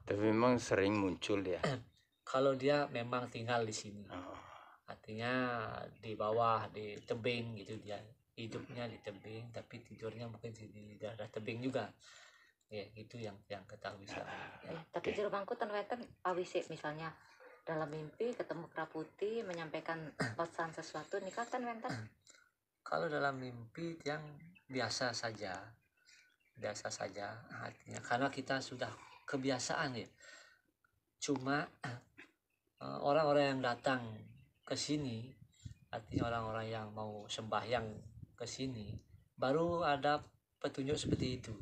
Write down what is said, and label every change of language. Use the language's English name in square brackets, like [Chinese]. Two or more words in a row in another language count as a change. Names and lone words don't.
[Indonesian] Tapi memang sering muncul ya. Kalau dia memang tinggal di sini, artinya di bawah, di tebing gitu, dia hidupnya di tebing, tapi tidurnya mungkin di daerah tebing juga. Ya, itu yang ketahui selama ini. Tapi jero mangku [Balinese] ten weten awisik [Indonesian] misalnya dalam mimpi ketemu kera putih menyampaikan pesan sesuatu [Balinese] nikah ten wenten. [Indonesian] Kalau dalam mimpi yang biasa saja artinya, karena kita sudah kebiasaan ya. Cuma orang-orang yang datang ke sini, artinya orang-orang yang mau sembahyang ke sini, baru ada petunjuk seperti itu.